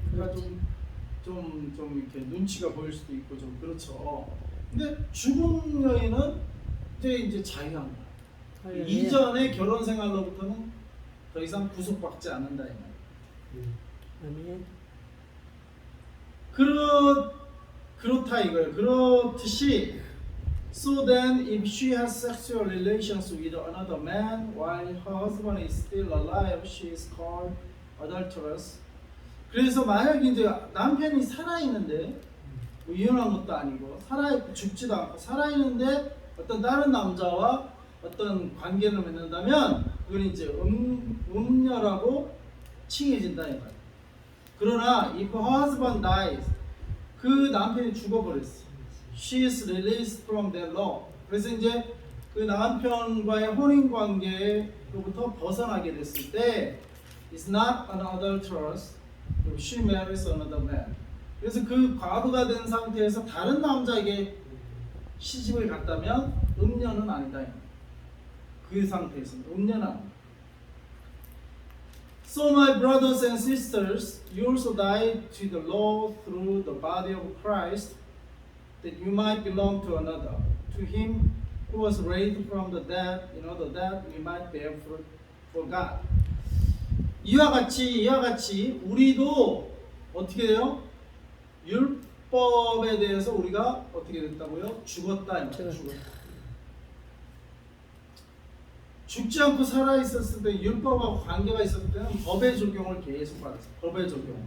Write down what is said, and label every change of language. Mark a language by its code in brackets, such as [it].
[ko] 그러니까 좀 이렇게 눈치가 보일 수도 있고 좀 그렇죠. 근데 죽은 여인은 이제 자유한 거야. 이전의 결혼 생활로부터는 더 이상 구속받지 않는다 이 말이에요. 그렇다 이거예요. 그렇듯이 [en] so then if she has sexual relations with another man while her husband is still alive, she is called adulteress. [ko] 그래서 만약 이제 남편이 살아있는데 뭐 이혼한 것도 아니고 죽지도 않고 살아있는데 어떤 다른 남자와 어떤 관계를 맺는다면 그건 이제 음녀라고 칭해진다 이 말이에요. 그러나 [en] if her husband dies, [ko] 그 남편이 죽어버렸어. [en] She is released from that law. [ko] 그래서 이제 그 남편과의 혼인 관계로부터 벗어나게 됐을 때 [en] is not an adulteress. She marries another man. [ko] 그래서 그 과부가 된 상태에서 다른 남자에게 시집을 갔다면 음녀는 아니다. 그 상태에서는 음녀는 아니다. [en] So my brothers and sisters, you also died to the law through the body of Christ, that you might belong to another, to him who was raised from the dead, in order that we might bear fruit for God. [ko] 이와 같이 우리도 어떻게 돼요? 율법에 대해서 우리가 어떻게 됐다고요? 죽었다. 죽지 않고 살아 있었을 때 율법하고 관계가 있었을 때는 법의 적용을 계속 받았어요.